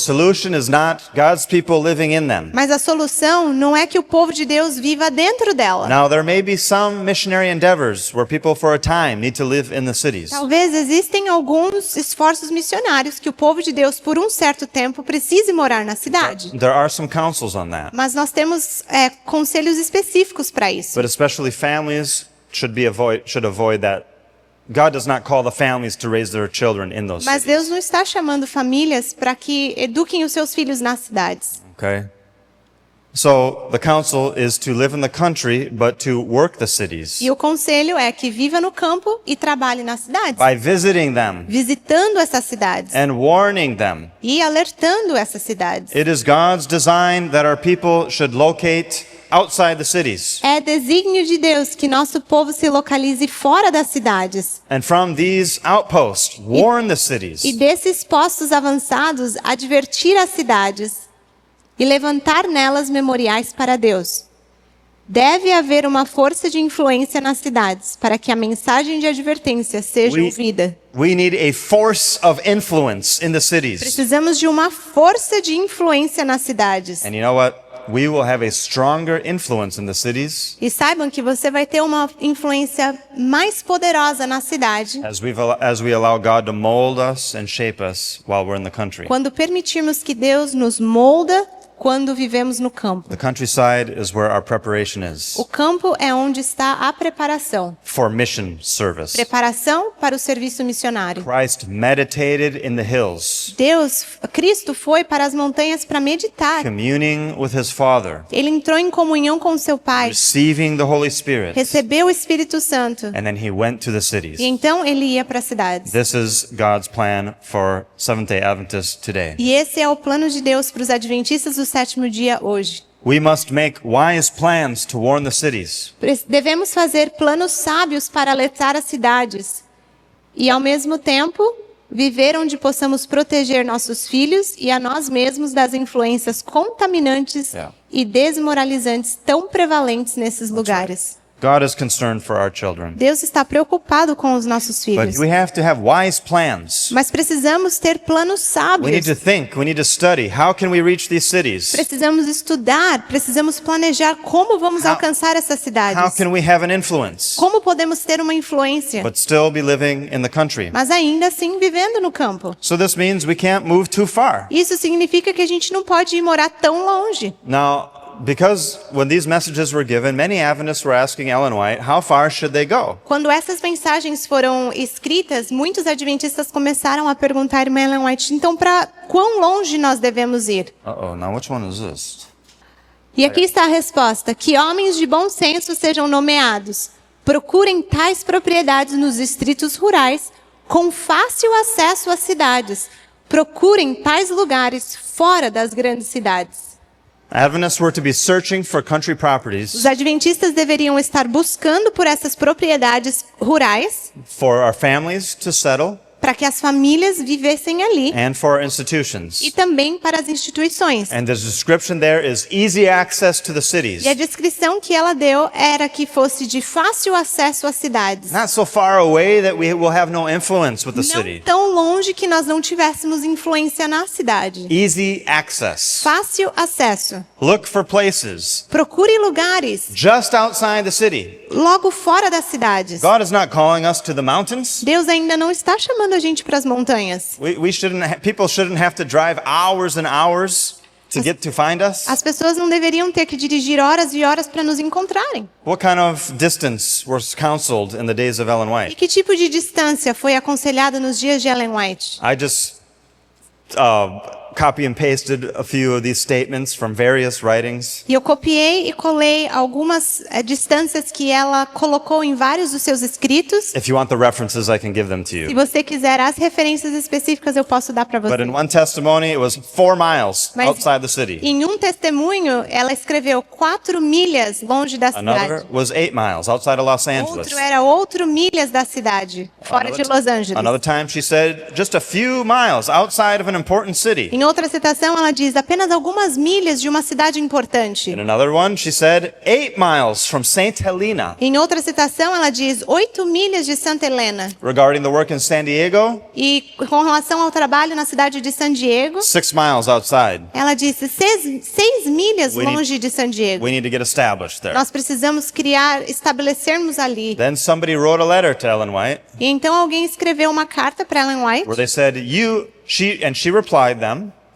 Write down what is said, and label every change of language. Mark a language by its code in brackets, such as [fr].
[en] solution is not God's people living in them. [pt] Mas a solução não é que o povo de Deus viva dentro dela. [en] Now, there may be some missionary endeavors where people for a time need to live in the cities. [pt] Talvez existem alguns esforços missionários que o povo de Deus, por um certo tempo, precise morar na cidade. [en] There are some counsels on that. [pt] Mas nós temos conselhos específicos para isso. [en] But especially families should avoid that. God does not call the families to raise their children in those [pt] Mas [en] cities. [pt] Deus não está chamando famílias para que eduquem os seus filhos nas cidades. [en] Okay? So the counsel is to live in the country, but to work the cities [pt] E o conselho é que viva no campo e trabalhe nas cidades, [en] by visiting them [pt] visitando essas cidades [en] and warning them. [pt] e alertando essas cidades. [en] It is God's design that our people should locate outside the cities. [pt] É desígnio de Deus que nosso povo se localize fora das cidades. [en] And from these outposts, warn the cities. [pt] E desses postos avançados, advertir as cidades e levantar nelas memoriais para Deus. Deve haver uma força de influência nas cidades para que a mensagem de advertência seja ouvida. [en] We need a force of influence in the cities. [pt] Precisamos de uma força de influência nas cidades. [en] And you know what? We will have a stronger influence in the cities [pt] E saibam que você vai ter uma influência mais poderosa na cidade [en] as we allow God to mold us and shape us while we're in the country. [pt] quando permitirmos que Deus nos molda quando vivemos no campo. [en] The countryside is where our preparation is [pt] O campo é onde está a preparação. [en] for mission service. [pt] Preparação para o serviço missionário. [en] Christ meditated in the hills, [pt] Cristo foi para as montanhas para meditar. [en] communing with his Father, [pt] Ele entrou em comunhão com seu Pai, [en] receiving the Holy Spirit, [pt] recebeu o Espírito Santo [en] and then he went to the [pt] e [en] cities. [pt] então ele ia para as cidades. [en] This is God's plan for Seventh-day Adventists today. [pt] E esse é o plano de Deus para os adventistas do sétimo dia hoje. [en] We must make wise plans to warn the cities. [pt] Devemos fazer planos sábios para alertar as cidades e, ao mesmo tempo, viver onde possamos proteger nossos filhos e a nós mesmos das influências contaminantes e desmoralizantes tão prevalentes nesses lugares. [en] God is concerned for our children. [pt] Deus está preocupado com os nossos filhos. [en] But we have to have wise plans. [pt] Mas precisamos ter planos [en] We need [pt] sábios. [en] to think, we need to study. How can we reach these cities? [pt] Precisamos estudar, precisamos planejar como vamos [en] How- [pt] alcançar essas [en] How [pt] cidades. [en] can we have an influence, [pt] Como podemos ter uma influência, [en] but still be living in the country? [pt] mas ainda assim vivendo no campo. [en] So this means we can't move too far. [pt] Isso significa que a gente não pode ir morar tão longe. [en] Now, because when these messages were given, many Adventists were asking Ellen White, how far should they go? [pt] Quando essas mensagens foram escritas, muitos adventistas começaram a perguntar à irmã Ellen White, então para quão longe nós devemos ir? [en] Uh-oh, now which one is this? [pt] E aqui está a resposta: que homens de bom senso sejam nomeados. Procurem tais propriedades nos distritos rurais, com fácil acesso às cidades. Procurem tais lugares fora das grandes cidades. [en] Adventists were to be searching for country properties [pt] Os adventistas deveriam estar buscando por essas propriedades rurais [en] for our families to settle [pt] para que as famílias vivessem ali [en] and for our institutions. [pt] e também para as instituições. [en] And the description there is easy access to the cities. [pt] E a descrição que ela deu era que fosse de fácil acesso às cidades. [en] Not so far away that we will have no influence with the [pt] Não [en] city. [pt] tão longe que nós não tivéssemos influência na cidade. [en] Easy access. [pt] Fácil acesso. [en] Look for places [pt] Procure lugares [en] just outside the city. [pt] logo fora das cidades. [en] God is not calling us to the mountains. [pt] Deus ainda não está chamando a gente para as montanhas. [en] People shouldn't have to drive hours and hours to get to find us. [pt] As pessoas não deveriam ter que dirigir horas e horas para nos encontrarem. [en] What kind of distance was counseled in the days of Ellen [pt] E [en] White? [pt] que tipo de distância foi aconselhada nos dias de Ellen White? [en] I just copy and pasted a few of these statements from various writings. [pt] E eu copiei e colei algumas distâncias que ela colocou em vários dos seus escritos. [en] If you want the references, I can give them to [pt] Se [en] you. [pt] você quiser as referências específicas, eu posso dar para [en] But [pt] você. [en] in one testimony, it was 4 miles [pt] Mas [en] outside the city. [pt] em um testemunho, ela escreveu 4 milhas longe da cidade. [en] Another was 8 miles outside of Los Angeles. [pt] Outro era 8 milhas da cidade, fora de Los Angeles. [en] Another time she said just a few miles outside of an important city. [pt] Em outra citação, ela diz apenas algumas milhas de uma cidade importante. [en] In another one, she said 8 miles from St. Helena. [pt] Em outra citação, ela diz 8 milhas de Santa Helena. [en] Regarding the work in San Diego, [pt] E com relação ao trabalho na cidade de San Diego, [en] 6 miles outside. [pt] ela disse 6 milhas [en] We need- [pt] longe de San Diego. [en] We need to get established there. [pt] Nós precisamos estabelecermos ali. [en] Then somebody wrote a letter to Ellen White [pt] E então alguém escreveu uma carta para Ellen White [en] where they said, she replied them,